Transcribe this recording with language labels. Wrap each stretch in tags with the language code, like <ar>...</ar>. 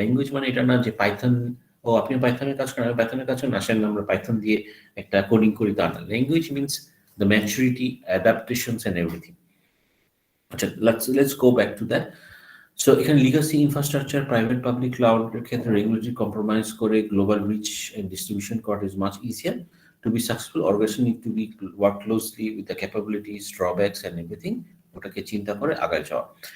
<bn>Language মানে এটা না যে পাইথন, ও আপনি পাইথনের কাজ করেন, আমি পাইথনের কাজ করেন, আসেন আমরা পাইথন দিয়ে একটা কোডিং করি, তা না।</bn> <en>Language means the maturity, adaptations and everything. আচ্ছা, let's go back to that.</en> <bn>So এখানে লিগাসি ইনফ্রাস্ট্রাকচার, প্রাইভেট পাবলিক ক্লাউডের ক্ষেত্রে রেগুলেটরি কম্প্রোমাইজ করে গ্লোবাল রিচ এন্ড ডিস্ট্রিবিউশন করা is much easier.</bn> <en>To be successful, organization need to be work closely with the capabilities, drawbacks and everything,</en> <bn>ওটাকে চিন্তা করে আগায় যাওয়া।</bn>